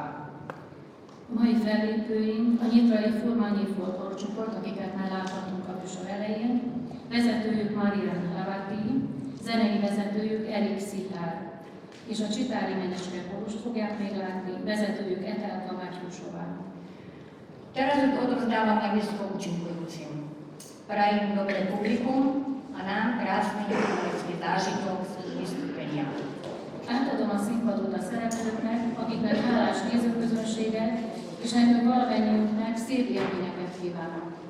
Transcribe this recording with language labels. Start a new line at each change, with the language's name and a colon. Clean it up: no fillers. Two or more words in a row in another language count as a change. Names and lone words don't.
Hungarian: A mai fellépőink a Nyitrai Furmanyi folklórcsoport, akiket már láthatunk a műsor elején, vezetőjük Marian Hlavatý, zenei vezetőjük Erik Szitár, és a Csitári Menyeske kórust fogják még látni, vezetőjük Etelka Makušová.
Slovak: Teraz už odovzdávam na miesto účinkujúcim. Prajem dobré publikum a nám krásny umelecký zážitok z vystúpenia.
Hungarian: Átadom a színpadot a és nekünk valamennyiünknek szép élményeket kívánok.